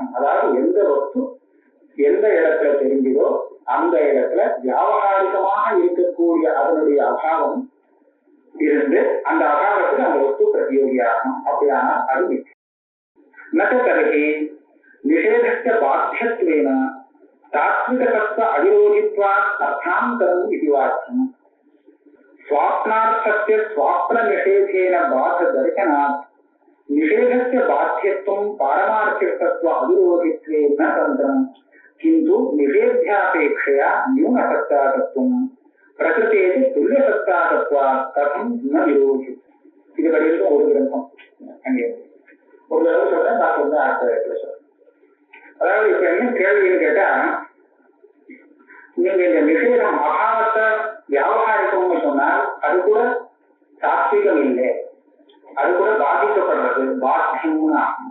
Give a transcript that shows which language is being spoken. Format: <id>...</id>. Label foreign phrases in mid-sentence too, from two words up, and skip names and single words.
<ta>அதாவது எந்த வஸ்து எந்த இடத்துல தெரிஞ்சதோ அந்த இடத்துல வியாபகாரிகமாக இருக்கக்கூடிய அதனுடைய அபாவம் இருந்து அந்த அபாவத்துக்கு அந்த வஸ்து பிரதியோகியாகும். அப்படி அப்படியானால் அது மிச்சம்.</ta> <sa>नहि निषेधस्य बाध्यत्वेन तात्त्विकतत्त्व अविरोधित्वात् अर्थान्तरम्</sa> <ta>இது வாக்கியம்.</ta> <sa>स्वाप्नार्थस्य स्वाप्न निषेधेन बाध दर्शनात् निषेधस्य बाध्यत्वं पारमार्थिकत्व अविरोधित्वे न तन्त्रम् किन्तु निषेध्यापेक्षया न्यूनसत्तातत्वं प्रकृतेः तुल्यसत्तातत्वात् कथं न विरोधि.</sa> <ta>இது படிக்கிறது ஒரு கிரந்தம். அங்கே ஒரு தடவை சொல்றேன், நான் சொல்றேன் அடுத்த இடத்துல சொல்றேன். அதாவது இப்ப என்ன கேள்வின்னு கேட்டா, நீங்க இந்த நிஷேதம் அபாவத்தை வியாபாரிக்கம்னு சொன்னால் அது கூட சாத்விகம் இல்லை, அது கூட பாதிக்கப்படுறது பாத்தியம்னு ஆகும்.</ta>